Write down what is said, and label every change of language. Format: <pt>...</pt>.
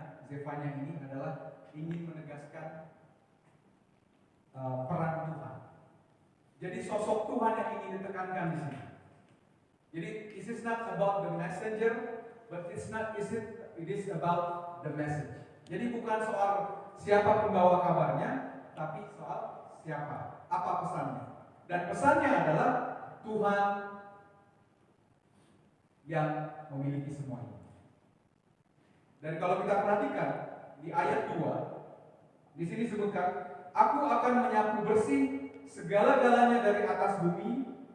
<id>Zefanya ini adalah ingin menegaskan peran Tuhan. Jadi sosok Tuhan yang ingin ditekankan di sini. Jadi</id> <en>it is not about the messenger, but it is about the message.</en> <id>Jadi bukan soal siapa pembawa kabarnya, tapi soal siapa, apa pesannya. Dan pesannya adalah Tuhan yang memiliki semua ini. Dan kalau kita perhatikan di ayat 2, di sini disebutkan, aku akan menyapu bersih segala-galanya dari atas bumi.</id>